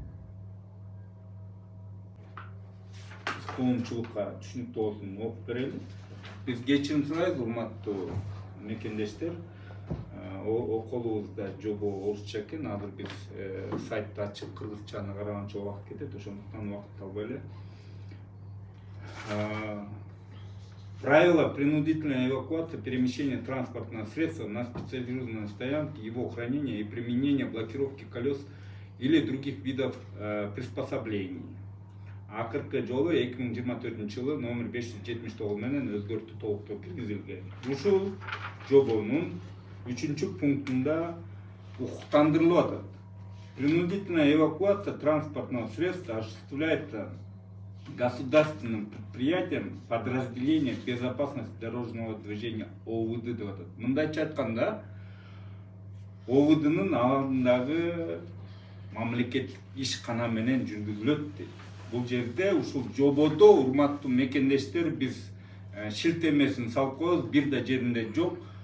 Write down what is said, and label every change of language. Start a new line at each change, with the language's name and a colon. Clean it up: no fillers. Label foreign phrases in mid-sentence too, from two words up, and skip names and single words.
Kyrgyz: Коомчулукка түшүнүктүү болсун окуп берели. Биз кечирим сурайбыз, урматтуу мекендештер. Околубузда жобо орусча экен, азыр биз сайтты ачып кыргызчаны караганча убакыт кетет, ошондуктан убакыт албай эле.
Russian: Правила принудительной эвакуации перемещения транспортного средства на специализированной стоянке, его хранения и применения блокировки колес или других видов приспособлений.
Kyrgyz: Акыркы жолу 2024-жылы номер 579 менен өзгөртүү толуктоо киргизилген. Ушул жобонун 3-пунктунда укуктандырылып атат.
Russian: Принудительная эвакуация транспортного средства осуществляется государственным предприятием подразделения безопасности дорожного движения ОВД
Kyrgyz: деп атат. Мындайча айтканда, ОВДнын алдындагы мамлекеттик ишкана менен жүргүзүлөт дейт. Бул жерде ушул жободо урматтуу мекендештер биз шилтемесин салып коебуз, бир да жеринде жок.